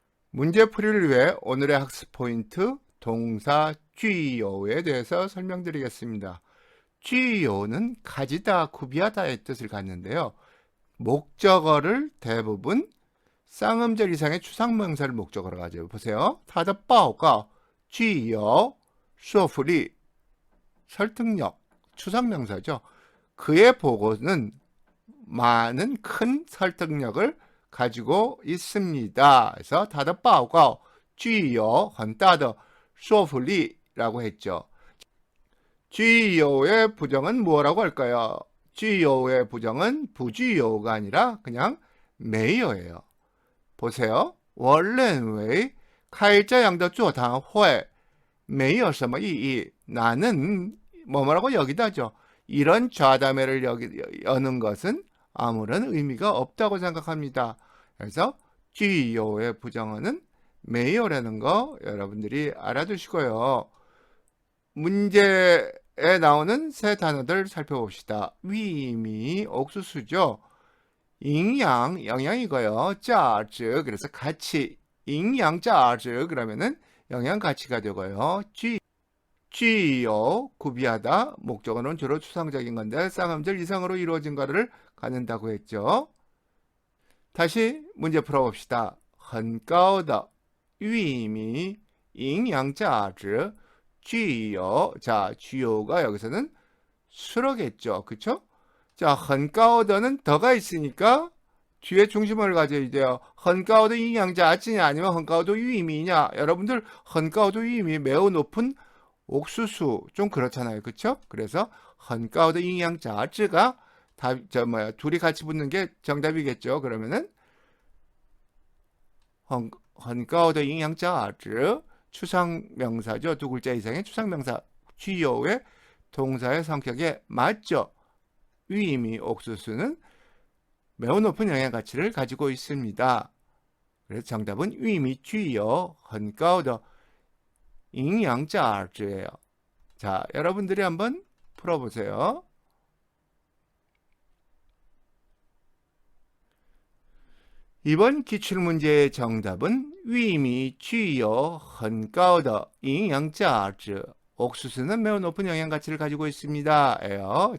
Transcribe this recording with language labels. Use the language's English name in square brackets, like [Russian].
[Korean] 문제풀이를 위해 오늘의 학습 포인트 동사 具有에 대해서 설명드리겠습니다. 具有는 가지다, 구비하다의 뜻을 갖는데요. 목적어를 대부분 쌍음절 이상의 추상명사를 목적어로 가져요. 보세요. [Chinese] 他的报告具有说服力 [Korean] 설득력, 추상명사죠. 그의 보고는 많은 큰 설득력을 가지고 있습니다. 그래서 [Chinese] 他的报告具有很大的说服力 [Korean] 라고 했죠. [Chinese] 具有의 부정은 [Korean] 뭐라고 할까요? 具有의 부정은 [Chinese] 不具有가 아니라 [Korean] 그냥 [Chinese] 没有예요. [Korean] 보세요. [Chinese] 我认为开这样的座谈会没有什么意义. [Korean] 나는 뭐라고 여기다죠. 이런 좌담회를 여는 것은 아무런 의미가 없다고 생각합니다. 그래서 具有의 부정어는 [Chinese] 没有라는 거 [Korean] 여러분들이 알아두시고요. 문제에 나오는 세 단어들 살펴봅시다. 위미, 옥수수죠. 营养, 영양이고요. 价值, 그래서 가치, [Chinese] 营养价值 [Korean] 그러면은 영양 가치가 되고요. 具有, 구비하다, 목적어는 주로 추상적인 건데 쌍음절 이상으로 이루어진 거를 갖는다고 했죠. 다시 문제 풀어봅시다. [Chinese] 很高的玉米营养价值具有, [Korean] 자, 具有가 여기서는 수로겠죠. 그쵸? 자, 很高的는 더가 있으니까 뒤에 중심을 가져야 돼요. [Chinese] 很高的营养价值냐 [Korean] 아니면 [Chinese] 很高的玉米냐. [Korean] 여러분들 [Chinese] 很高的玉米 [Korean] 매우 높은 옥수수 좀 그렇잖아요. 그쵸? 그래서 [Chinese] 很高的营养价值가 [Korean] 둘이 같이 붙는 게 정답이겠죠. [Chinese] 그러면은 很高的营养价值 [Korean] 추상명사죠. 두 글자 이상의 추상명사 具有의 동사의 성격에 맞죠. 위미, 옥수수는 매우 높은 영양 가치를 가지고 있습니다. 그래서 정답은 [Chinese] 위미 具有很高的营养价值예요. [Korean] 자, 여러분들이 한번 풀어보세요. 이번 기출문제의 정답은 [Chinese] 위미 具有很高的营养价值 [Korean] 옥수수는 매우 높은 영양 가치를 가지고 있습니다. 예요.